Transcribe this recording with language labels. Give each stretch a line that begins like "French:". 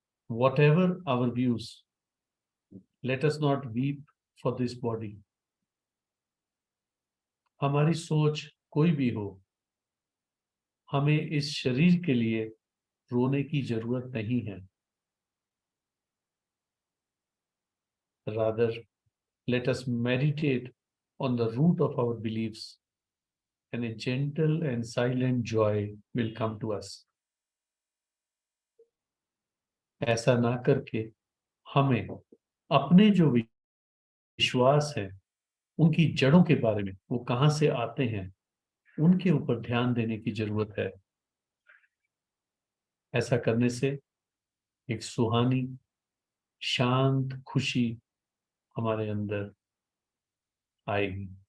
English: Whatever our views, let us not weep for this body.
Hindi: हमारी सोच कोई भी हो, हमें इस शरीर के लिए रोने की जरूरत नहीं है।
English: Rather, let us meditate on the root of our beliefs, and a gentle and silent joy will come to us.
Hindi: ऐसा ना करके हमें अपने जो विश्वास है, उनकी जड़ों के बारे में, वो कहाँ से आते हैं, उनके ऊपर ध्यान देने की जरूरत है। ऐसा करने से एक सुहानी, शांत खुशी हमारे अंदर आएगी।